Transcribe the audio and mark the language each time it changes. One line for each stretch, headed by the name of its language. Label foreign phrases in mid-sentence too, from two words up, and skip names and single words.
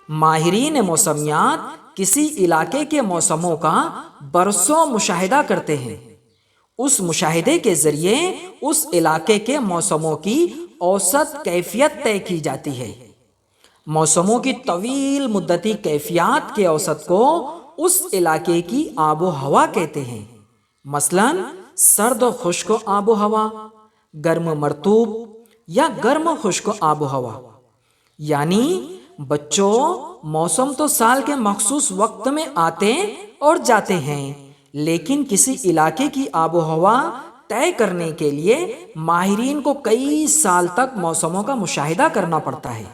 Urdu: ماہرین موسمیات کسی علاقے کے موسموں کا برسوں مشاہدہ کرتے ہیں۔ اس مشاہدے کے ذریعے اس علاقے کے موسموں کی اوسط کیفیت طے کی جاتی ہے۔ موسموں کی طویل مدتی کیفیات کے اوسط کو اس علاقے کی آب و ہوا کہتے ہیں۔ مثلاً سرد و خشک آب و ہوا، گرم مرطوب یا گرم و خشک آب و ہوا۔ یعنی بچوں، موسم تو سال کے مخصوص وقت میں آتے اور جاتے ہیں، لیکن کسی علاقے کی آب و ہوا طے کرنے کے لیے ماہرین کو کئی سال تک موسموں کا مشاہدہ کرنا پڑتا ہے۔